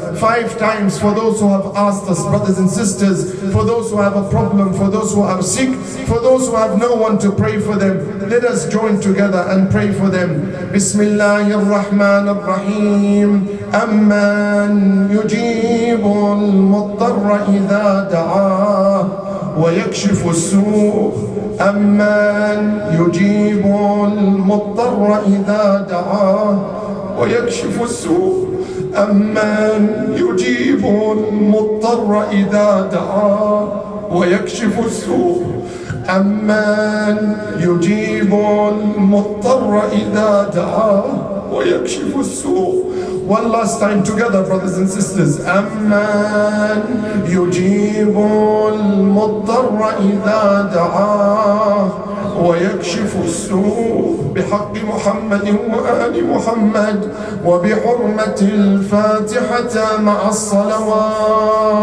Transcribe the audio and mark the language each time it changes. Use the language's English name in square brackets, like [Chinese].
[English] 5 times for those who have asked us, brothers and sisters, for those who have a problem, for those who are sick, for those who have no one to pray for them. Let us join together and pray for them. [Arabic] Bismillahir Rahmanir Rahim. Amman yujibu al-muttarra idha da'ah ويكشف السوء. أمن يجيب المضطر إذا دعاه ويكشف السوء. أمن يجيب المضطر إذا دعاه ويكشف السوء. أمن يجيب المضطر إذا دعاه ويكشف السوء. [English] One last time together, brothers and sisters. [Arabic] أمن يجيب المضطر إذا دعاه ويكشف السوء بحق محمد وآل محمد وبحرمة الفاتحة مع الصلوات.